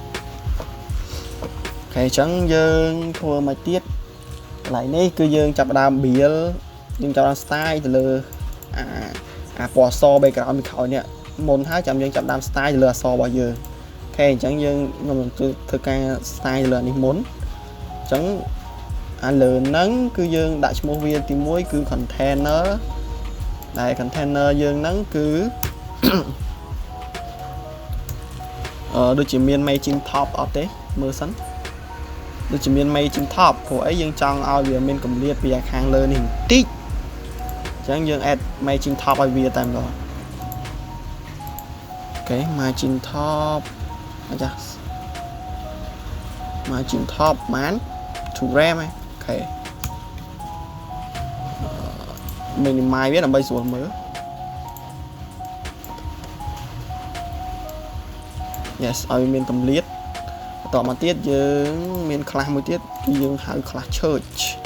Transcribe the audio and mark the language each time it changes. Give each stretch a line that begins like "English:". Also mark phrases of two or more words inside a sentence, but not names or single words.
Khmer: អញ្ចឹងយើងធ្វើមកទៀតកន្លែងនេះគឺយើងចាប់ផ្ដើម build យើងចាប់ផ្ដើម style ទៅលើអាពណ៌ស background ពីក្រោយនេះមុនហើយចាំយើងចាប់ផ្ដើម style ទៅលើអក្សររបស់យើងអូខេអញ្ចឹងយើងខ្ញុំនឹងធ្វើការ style ទៅលើនេះមុនអញ្ចឹងអាលើហ្នឹងគឺយើងដាក់ឈ្មោះវាទី1គឺ container ដែល container យើងហ្នឹងគឺ ដូចជាមាន
English: margin top
Khmer: អត់ទេមើលសិនដូចជាមាន
English: margin top
Khmer: ព្រោះអីយើងចង់ឲ្យវាមានកម្រាបពីខាងលើនេះបន្តិចអញ្ចឹងយើង
English: add margin top
Khmer: ឲ្យវាតែម្ដងអូ ខេ
English: margin top
Khmer: អាចា
English: margin top
Khmer: បាន 2 gram អូខេ minimize វាដើម្បីស្រួលមើល yes ឲ្យមានកម្រាបបន្តមកទៀតយើងមាន class មួយទៀតគឺយើងហៅ
English: class church